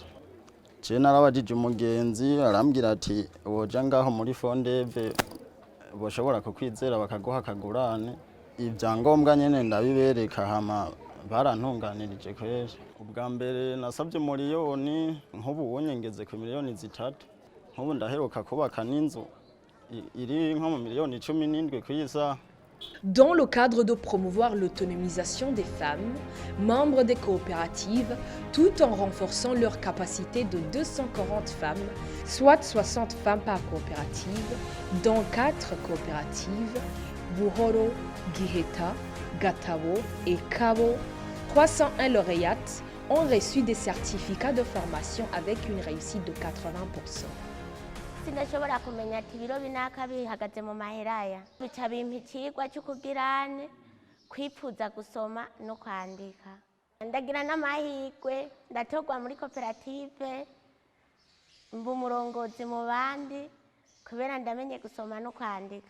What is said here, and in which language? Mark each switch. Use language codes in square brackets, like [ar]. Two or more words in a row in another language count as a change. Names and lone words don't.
[rn] Je narabajije umugenzi arambwira ati woja ngaho muri Fondeve boshobora kukwizera bakaguha akagurane, ivyangombwa nyene ndabibereka hama barantunganirije kweri. Ubwa mbere nasabye miliyoni, nk'ubu wonyengeze ku miliyoni 3, nk'ubu ndaheruka kubaka n'inzu iri nko mu miliyoni 17 kwisa. [fr] Dans le cadre de promouvoir l'autonomisation des femmes, membres des coopératives, tout en renforçant leur capacité de 240 femmes, soit 60 femmes par coopérative, dans 4 coopératives, Buhoro, Giheta, Gatabo et Kabo, 301 lauréates ont reçu des certificats de formation avec une réussite de 80%. [rn] Sinashobora kumenya ati ibiro binaka bihagaze mu maheraya bica bimpa ikigwa cy'ukugirane kwifuza gusoma no kwandika. Ndagira n'amahirwe ndatogwa muri koperative mba umurongozi mu bandi kubera ndamenye gusoma no kwandika.